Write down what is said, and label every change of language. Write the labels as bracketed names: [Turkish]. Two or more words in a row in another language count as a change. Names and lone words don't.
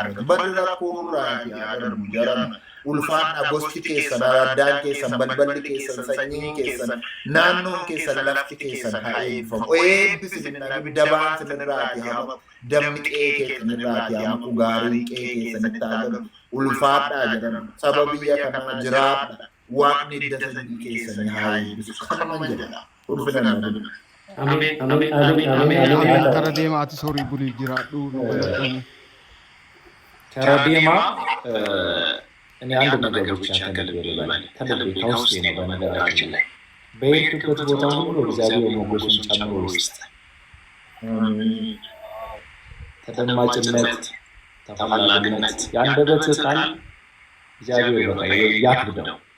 [Oromo] Baddi rakkoo nurraa fi adarbu jarama. ulfaadha gosti keessan araddaan keessan balballi keessan sanyiin keessan naannoon keessan lafti keessan haa eebbifamu eebbisinnaan dabaan sinirraati hama dammi qe'ee keessanirraati hama gaariin qe'ee keessanitti haa galu ulfaadhaa jedhan saba biyya kanaa jiraadha waaqni hidda sanyii keessanii haa eebbisu kanuman jedha ulfinaan Kara deemaa ati soorii bulii jiraadhu galatoomi. [Amharic] ከራ ዴማ እኔ አንድ ነገር ብቻ ከልቤ ልበል፣ ከልቤ ከውስጤ ነው። በነገራችን ላይ በሄድክበት ቦታ ሁሉ እግዚአብሔር ሞገሱን ጨምሮ ይስጥ። ተደማጭነት፣ ተፈላጊነት፣ የአንደበት ቃል እግዚአብሔር በቃ ያክብደው።